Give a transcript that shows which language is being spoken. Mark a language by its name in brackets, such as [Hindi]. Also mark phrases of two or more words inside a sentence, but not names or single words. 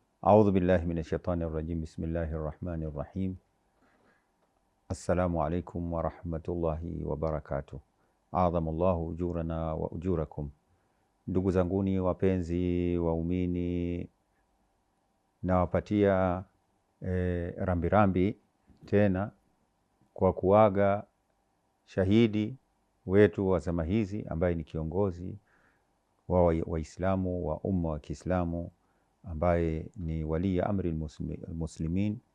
[Arabic] أعوذ بالله من الشيطان الرجيم. بسم الله الرحمن الرحيم. السلام عليكم ورحمة الله وبركاته. عظم الله أجورنا وأجوركم. [Swahili] Ndugu zanguni wapenzi waumini, nawapatia rambirambi tena kwa kuaga shahidi wetu wa zama hizi ambaye ni kiongozi wa Waislamu wa umma wa Kiislamu, ambaye ni [Arabic] ولي أمر المسلمين